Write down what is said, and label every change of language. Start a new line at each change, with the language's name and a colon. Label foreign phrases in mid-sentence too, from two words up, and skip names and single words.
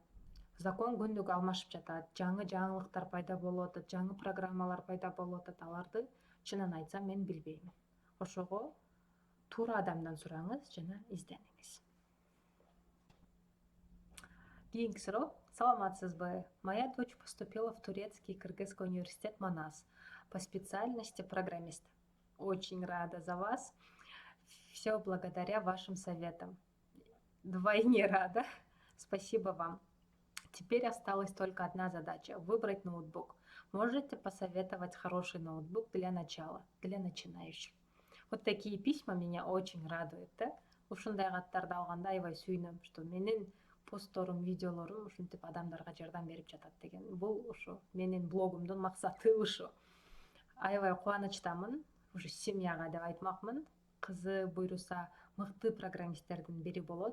Kyrgyz: Закон күндүк алмашып жатат, жаңы жаңылыктар пайда болуп атат, жаңы программалар пайда болуп атат. Аларды чынын айтсам мен билбейм. Ошого туура адамдан сураңыз жана издениңиз. Кийинки суроо. Саламатсызбы?
Russian: Моя дочь поступила в Турецкий Кыргызский университет Манас по специальности программист. Очень рада за вас. Все благодаря вашим советам. Вдвойне рада. Спасибо вам. Теперь осталась только одна задача – выбрать ноутбук. Можете посоветовать хороший ноутбук для начала, для начинающих? Вот такие письма меня очень радуют, да?
Kyrgyz: Ушундай каттарды алганда аябай сүйүнөм, что менин постторум, видеолорум ушинтип адамдарга жардам берип жатат деген. Бул ушу менин блогумдун максаты ушу. Аябай кубанычтамын. ушу семьяга деп айтмакмын. Кызы буйруса мыкты программисттердин бири болот.